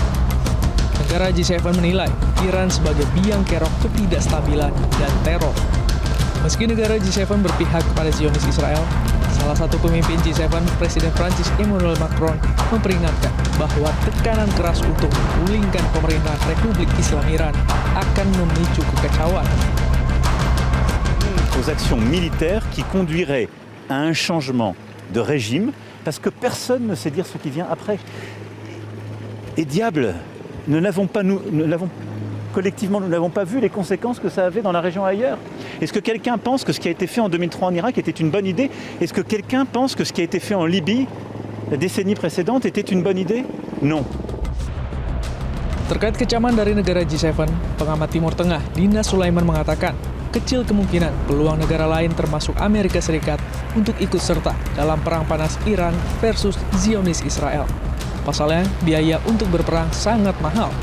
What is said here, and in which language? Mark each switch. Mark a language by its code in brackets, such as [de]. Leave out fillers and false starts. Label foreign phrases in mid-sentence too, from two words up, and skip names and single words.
[id] Negara G7 menilai Iran sebagai biang kerok ketidakstabilan dan teror. Meski negara G7 berpihak kepada Zionis Israel, salah satu pemimpin G7, Presiden Prancis Emmanuel Macron, memperingatkan bahwa tekanan keras untuk menggulingkan pemerintahan Republik Islam Iran akan memicu kekacauan. [fr] Aux actions militaires qui conduiraient à un changement de régime, parce que personne ne sait dire ce qui vient après. Et diable, collectivement, nous n'avons pas vu les conséquences que ça avait dans la région ailleurs. Est-ce que quelqu'un pense que ce qui a été fait en 2003 en Irak était une bonne idée? Est-ce que quelqu'un pense que ce qui a été fait en Libye la décennie précédente était une bonne idée? Non. [id] Terkait kecaman dari negara G7, pengamat Timur Tengah Dina Sulaiman mengatakan, kecil kemungkinan peluang negara lain termasuk Amerika Serikat untuk ikut serta dalam perang panas Iran versus Zionis Israel. Pasalnya, biaya untuk berperang sangat mahal.